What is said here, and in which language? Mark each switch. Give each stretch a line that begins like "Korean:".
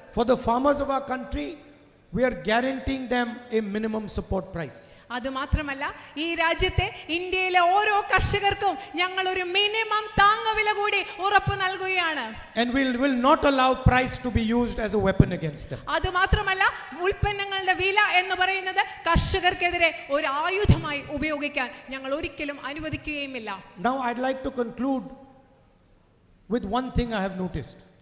English: For the farmers of our country, we are guaranteeing them a minimum support price.
Malayalam: അത് മാത്രമല്ല, ഈ രാജ്യത്തെ ഇന്ത്യയിലെ ഓരോ കർഷകർക്കും ഞങ്ങൾ ഒരു മിനിമം താങ്ങുവില കൂടി ഉറപ്പ് നൽകുകയാണ്.
English: And we will not allow price to be used as a weapon against them.
Malayalam: അത് മാത്രമല്ല, ഉൽപ്പന്നങ്ങളുടെ വില എന്ന് പറയുന്നത് കർഷകർക്കെതിരെ ഒരു ആയുധമായി ഉപയോഗിക്കാൻ ഞങ്ങൾ ഒരിക്കലും അനുവദിക്കുകയുമില്ല.
English: Now I'd like to conclude with one thing I have noticed.